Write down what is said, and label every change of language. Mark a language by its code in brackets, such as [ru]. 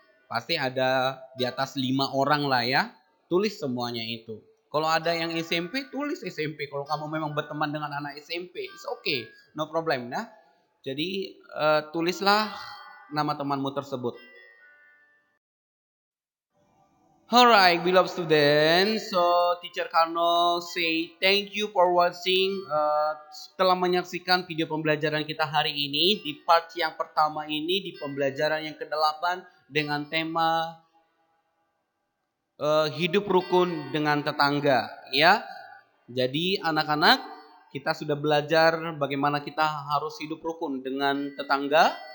[id] Pasti ada di atas 5 orang lah ya. Tulis semuanya itu. Kalau ada yang SMP, tulis SMP. Kalau kamu memang berteman dengan anak SMP, [en] it's okay. No problem [id] ya. Jadi tulislah nama temanmu tersebut. [en] Alright, beloved students. So, Teacher Karno say thank you for watching. [id] Setelah menyaksikan video pembelajaran kita hari ini di part yang pertama ini di pembelajaran yang ke-8 dengan tema hidup rukun dengan tetangga, ya. Jadi anak-anak, kita sudah belajar bagaimana kita harus hidup rukun dengan tetangga.